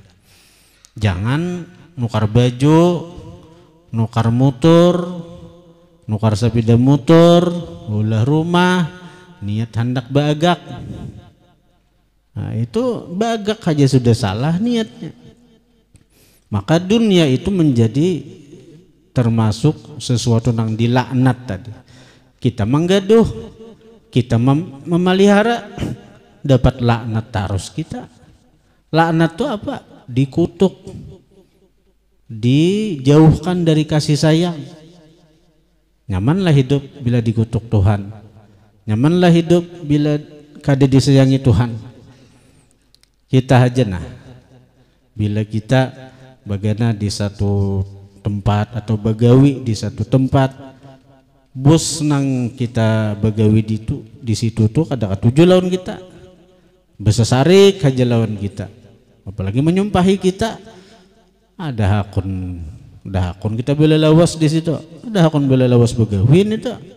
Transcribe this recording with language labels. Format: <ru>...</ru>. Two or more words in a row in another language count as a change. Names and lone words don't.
<bjn>Jangan nukar baju, nukar motor, nukar sepeda motor, ulah rumah, niat hendak bagak. Nah, itu bagak aja sudah salah niatnya.</bjn> <id>Maka dunia itu menjadi termasuk sesuatu yang dilaknat tadi. Kita menggaduh, kita memelihara, dapat laknat terus kita. Laknat itu apa? Dikutuk, dijauhkan dari kasih sayang.</id> <bjn>Nyamanlah hidup bila dikutuk Tuhan. Nyamanlah hidup bila kada disayangi Tuhan. Kita aja nah, bila kita bagaimana di satu tempat atau bagawi di satu tempat, bos nang kita bagawi di situ tuh kada katuju lawan kita, besasarik aja lawan kita, apalagi menyumpahi kita, ada hakun kita bela lawas di situ, ada hakun bela lawas bagawin itu.</bjn>